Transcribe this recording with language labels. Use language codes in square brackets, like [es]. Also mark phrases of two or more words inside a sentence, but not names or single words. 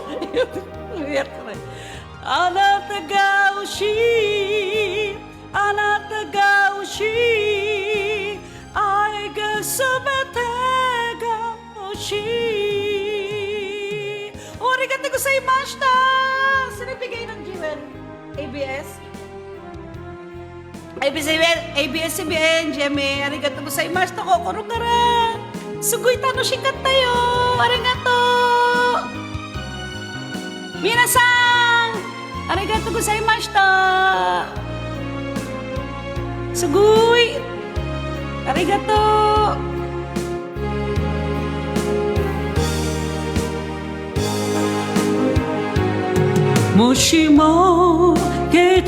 [ja] あなたが欲しいあなたが欲しい愛がすべてが欲しいありがとうございました [tl] sino bigay ng Jewel? [ja] ABS? ABS-CBN, GMA ありがとうございました心からすごい楽しかったよありがとう皆さんありがとうございましたすごいありがとうもしも気